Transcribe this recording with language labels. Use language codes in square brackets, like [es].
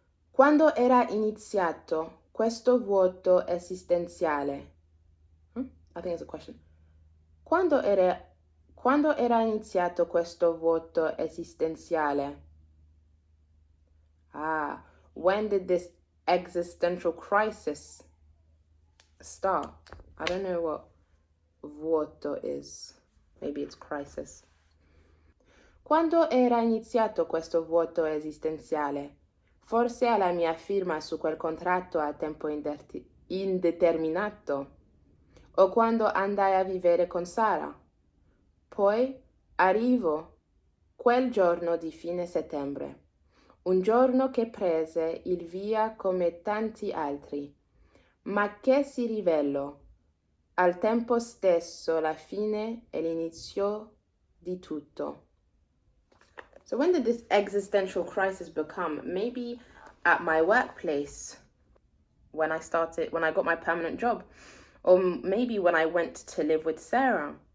[it] Quando era iniziato questo vuoto esistenziale? [en] I think it's a question. [it] Quando era iniziato questo vuoto esistenziale? [en] When did this existential crisis start? I don't know what vuoto is. Maybe it's crisis. [it] Quando era iniziato questo vuoto esistenziale? Forse alla mia firma su quel contratto a tempo indeterminato? O quando andai a vivere con Sara? Poi arrivo, quel giorno di fine settembre. Un giorno che prese il via come tanti altri, ma che si rivelò al tempo stesso la fine e l'inizio di tutto. [en] So when did this existential crisis become? Maybe at my workplace, when I got my permanent job, or maybe when I went to live with Sarah.